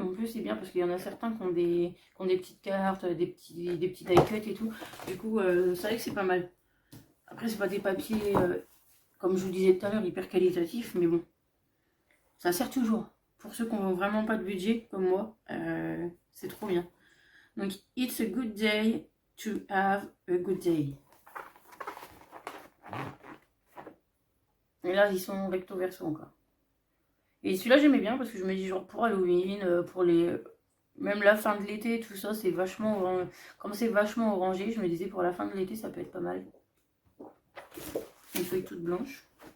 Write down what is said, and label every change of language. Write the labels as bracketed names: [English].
[French] En plus, c'est bien parce qu'il y en a certains qui ont des petites cartes, des petits die cuts et tout. Du coup, c'est vrai que c'est pas mal. Après, c'est pas des papiers, comme je vous disais tout à l'heure, hyper qualitatifs. Mais bon, ça sert toujours. Pour ceux qui n'ont vraiment pas de budget, comme moi, c'est trop bien. [English] Donc, it's a good day to have a good day. [French] Et là, ils sont recto verso encore. Et celui-là, j'aimais bien parce que je me dis, genre, pour Halloween, pour les... Même la fin de l'été, tout ça, c'est vachement... Comme c'est vachement orangé, je me disais, pour la fin de l'été, ça peut être pas mal. Une feuille toute blanche.